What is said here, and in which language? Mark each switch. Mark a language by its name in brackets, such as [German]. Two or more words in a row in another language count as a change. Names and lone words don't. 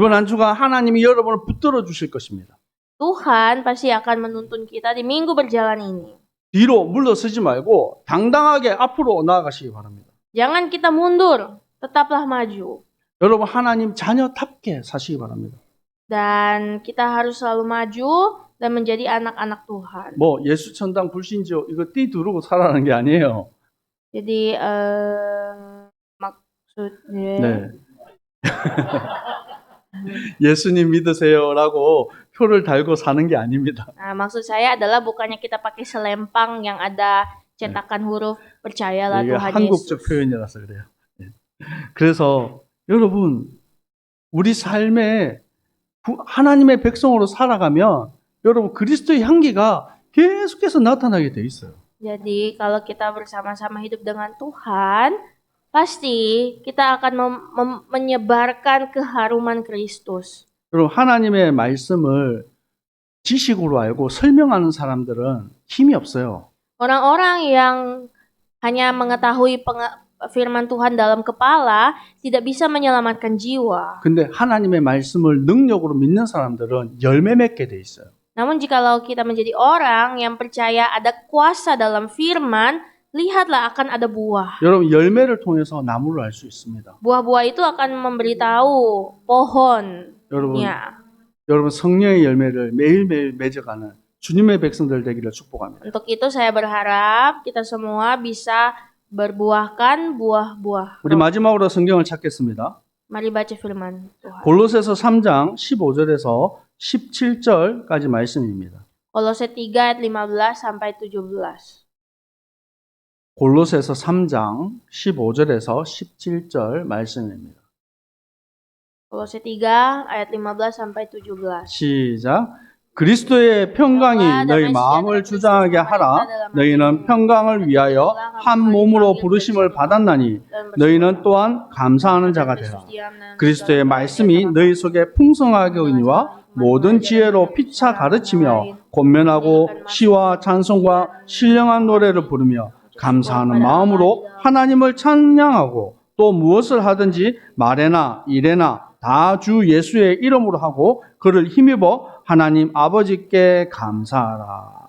[Korean] 이번 한 주간 하나님이 여러분을 붙들어 주실 것입니다. [Indonesian] Tuhan pasti akan menuntun kita di minggu berjalan ini. [Korean] 뒤로 물러서지 말고 당당하게 앞으로 나아가시기 바랍니다. [Indonesian] Jangan kita mundur, tetaplah maju. [Korean] 여러분, 하나님 자녀답게 사시기 바랍니다. [Indonesian] Dan kita harus selalu maju dan menjadi anak-anak Tuhan. [Korean] 예수 천당 불신지요 이거 띠 두르고 살아라는 게 아니에요. [Indonesian] Jadi maksudnya [Korean] 네. 예수님 믿으세요라고 표를 달고 사는 게 아닙니다. [Indonesian] Nah, maksud saya adalah bukannya kita pakai selempang yang ada cetakan huruf percayalah [Korean] 이게 Tuhan 한국적 Yesus. 표현이라서 그래요. 예. 그래서 여러분 우리 삶에 하나님의 백성으로 살아가면 여러분 그리스도의 향기가 계속해서 나타나게 돼 있어요. [Indonesian] Jadi kalau kita bersama-sama hidup dengan Tuhan, pasti kita akan menyebarkan keharuman Kristus. [Korean] 여러분 하나님의 말씀을 지식으로 알고 설명하는 사람들은 힘이 없어요. [Indonesian] Orang-orang yang hanya mengetahui firman Tuhan dalam kepala tidak bisa menyelamatkan jiwa. [Korean] 근데 하나님의 말씀을 능력으로 믿는 사람들은 열매 맺게 돼 있어요. [Indonesian] Namun jikalau kita menjadi orang yang percaya ada kuasa dalam firman, lihatlah akan ada buah. [Korean] 여러분 열매를 통해서 나무를 알 수 있습니다. [Indonesian] Buah-buah itu akan memberitahu pohonnya. [Korean] 여러분 성령의 열매를 매일매일 맺어가는 주님의 백성들 되기를 축복합니다. [Indonesian] Untuk itu saya berharap kita semua bisa berbuahkan buah-buah. [Korean] 우리 마지막으로 성경을 찾겠습니다. [Indonesian] Mari baca firman Tuhan. [Korean] 골로새서 3장 15절에서 17절까지 말씀입니다. [Indonesian] Kolose 3 ayat 15 sampai 17. [Korean] 골로새서 3장 15절에서 17절 말씀입니다. [Indonesian] Kolose 3 ayat 15 sampai 17. [Korean] 시작. 그리스도의 평강이 너희 마음을 주장하게 하라. 너희는 평강을 위하여 한 몸으로 부르심을 받았나니 너희는 또한 감사하는 자가 되라. 그리스도의 말씀이 너희 속에 풍성하게 오니와 모든 지혜로 피차 가르치며 권면하고 시와 찬송과 신령한 노래를 부르며 감사하는 마음으로 하나님을 찬양하고 또 무엇을 하든지 말에나 일에나 다 주 예수의 이름으로 하고 그를 힘입어 하나님 아버지께 감사하라.